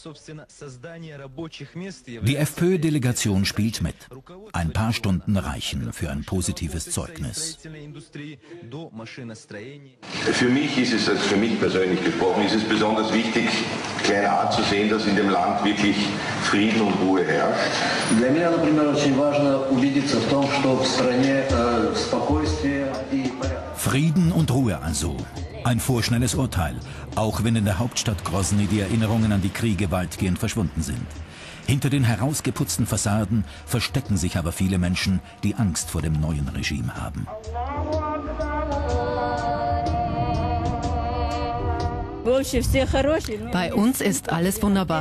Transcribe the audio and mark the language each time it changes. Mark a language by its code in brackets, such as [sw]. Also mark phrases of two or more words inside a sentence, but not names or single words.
[de] Die FPÖ-Delegation spielt mit. Ein paar Stunden reichen für ein positives Zeugnis. Für mich ist es, also für mich persönlich gesprochen, ist es besonders wichtig, klein A zu sehen, dass in dem Land wirklich Frieden und Ruhe herrscht. [ru] Для меня, например, очень важно убедиться в том, что в стране спокойствие и порядок. [de] Frieden und Ruhe also. Ein vorschnelles Urteil, auch wenn in der Hauptstadt Grozny die Erinnerungen an die Kriege weitgehend verschwunden sind. Hinter den herausgeputzten Fassaden verstecken sich aber viele Menschen, die Angst vor dem neuen Regime haben. Bei uns ist alles wunderbar.